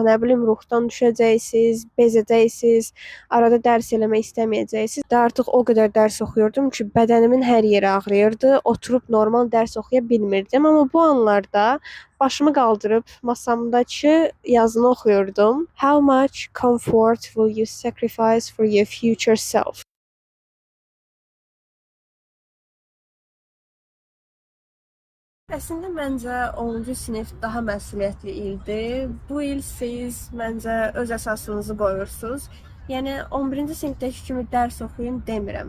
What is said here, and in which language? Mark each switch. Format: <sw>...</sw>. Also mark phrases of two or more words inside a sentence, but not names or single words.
<az>Nə bilim, ruhdan düşəcəksiniz, bezəcəksiniz, arada dərs eləmək istəməyəcəksiniz. Də artıq o qədər dərs oxuyurdum ki, bədənimin hər yeri ağrıyırdı. Oturub normal dərs oxuya bilmirdim. Amma bu anlarda başımı qaldırıb masamdakı yazını oxuyurdum.</az> <en>How much comfort will you sacrifice for your future self?</en> <az>Əslində məncə 10-cu sinif daha məsuliyyətli ildir. Bu il siz məncə öz əsasınızı qoyursunuz. Yəni 11-ci sinifdəki kimi dərs oxuyun demirəm.</az>